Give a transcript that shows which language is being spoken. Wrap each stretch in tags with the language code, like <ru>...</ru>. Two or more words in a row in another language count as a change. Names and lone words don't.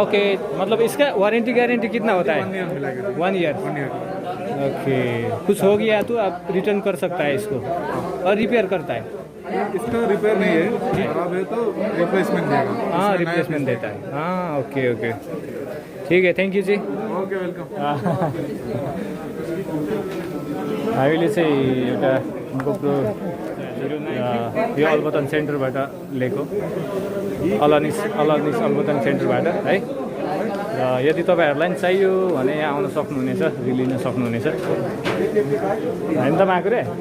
<hi>ओके, मतलब इसका</hi> <en>warranty guarantee</en> <hi>कितना होता है? 1 ईयर मिलेगा। 1 ईयर। ओके, कुछ हो गया तो आप रिटर्न कर सकता है इसको और रिपेयर करता है? इसका रिपेयर नहीं है, खराब है तो रिप्लेसमेंट देगा। हाँ रिप्लेसमेंट देता है। हाँ ओके ओके, ठीक है,</hi> <en>thank you जी। okay welcome.</en> <ne>हामीले चाहिँ एउटा गोप्रो यो अलबतन सेन्टरबाट लिएको, अलानिस अलबतन सेन्टरबाट है। र यदि तपाईँहरूलाई पनि चाहियो भने यहाँ आउन सक्नुहुनेछ, लिन सक्नुहुनेछ होइन त माकुरे?</ne>